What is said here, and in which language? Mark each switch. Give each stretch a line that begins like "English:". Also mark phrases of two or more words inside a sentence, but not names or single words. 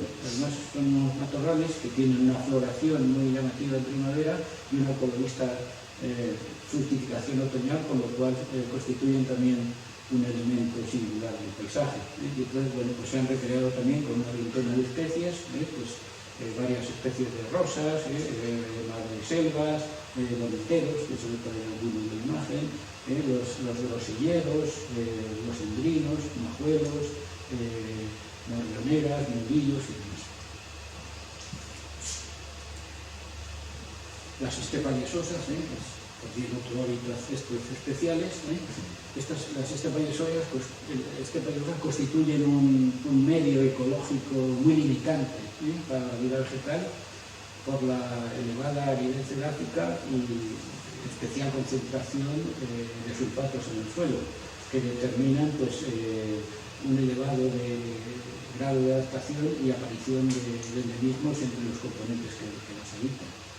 Spanish: Además son unos matorrales que tienen una floración muy llamativa en primavera y una colorista fructificación otoñal, con lo cual constituyen también un elemento singular del paisaje. Y entonces, bueno, pues se han recreado también con una veintena de especies, varias especies de rosas, madreselvas, boniteros, que se ve por ahí algunos de la imagen, los grosilleros, los endrinos, majuelos, morrioneras, mundillos y demás. Las estepas yesosas, pues tienen otro hábitat estos especiales. Las estepas yesosas constituyen un medio ecológico muy limitante para la vida vegetal por la elevada aridez edáfica y especial concentración de sulfatos en el suelo, que determinan pues, un elevado grado de adaptación y aparición de endemismos entre los componentes que las habitan.